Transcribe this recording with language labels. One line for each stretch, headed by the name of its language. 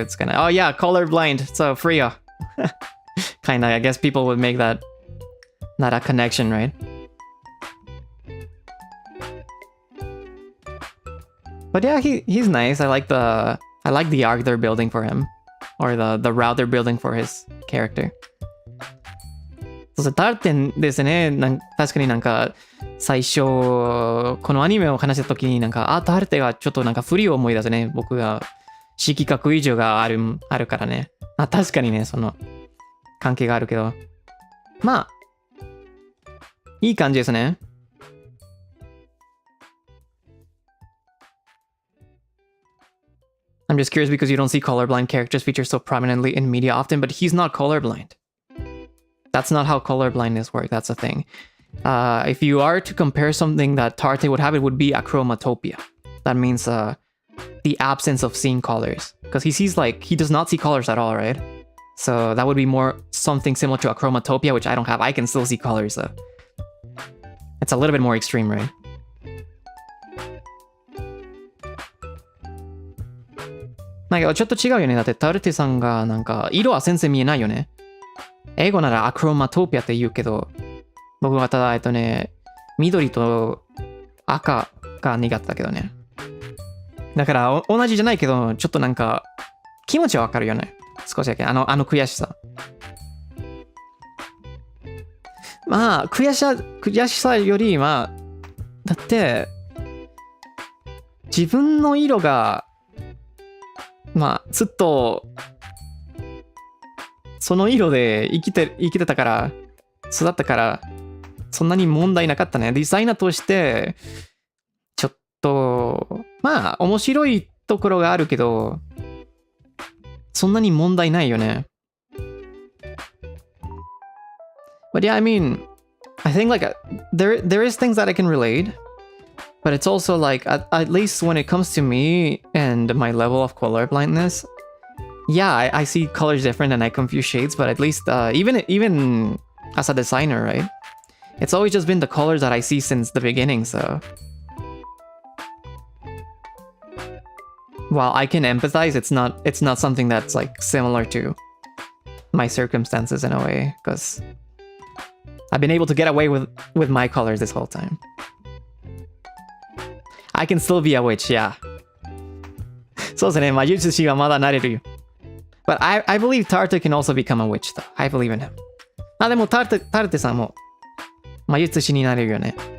English: It's kind of, oh yeah, colorblind. So Freya, kind of. I guess people would make that not a connection, right? But yeah, he's nice. I like the arc they're building for him, or the route they're building for his character.
Japanese: そうそう、タルテンですね。確かになんか最初このアニメを話した時になんかタルテがちょっとなんか不利を思い出すね。僕が色覚異常があるからね。確かにね、その関係があるけど、まあいい感じですね。
English: I'm just curious because you don't see colorblind characters featured so prominently in media often, but he's not colorblind. That's not how colorblindness works. That's the thing. If you are to compare something that Tarte would have, it would be achromatopia. That means the absence of seeing colors. Because he does not see colors at all, right? So that would be more something similar to achromatopia, which I don't have. I can still see colors, so it's a little bit more extreme, right?
Japanese: だけどちょっと違うよね。だってタルテさんがなんか色は全然見えないよね。英語ならアクロマトピアって言うけど、僕はただ緑と赤が苦手だけどね。だから同じじゃないけど、ちょっとなんか気持ちはわかるよね。少しだけ。あの悔しさ。まあ、悔しさより、まあ、だって、自分の色が、まあ、ずっと、その色で生きてたから、育ったから、そんなに問題なかったね。デザイナーとして、ちょっと、まあ、面白いところがあるけど、そんなに問題ないよね。
English: But yeah, I mean, I think like there is things that I can relate, but it's also like at least when it comes to me and my level of color blindness, yeah, I see colors different and I confuse shades, but at least even as a designer, right? It's always just been the colors that I see since the beginning, so while I can empathize, it's not something that's like similar to my circumstances in a way, because I've been able to get away with my colors this whole time. I can still be a witch, yeah.
Japanese: そうですね、魔術師はまだなれるよ。
English: But I believe Tartu can also become a witch, though. I believe in him.
Japanese: あ、でもタルテさんも魔術師になれるよね。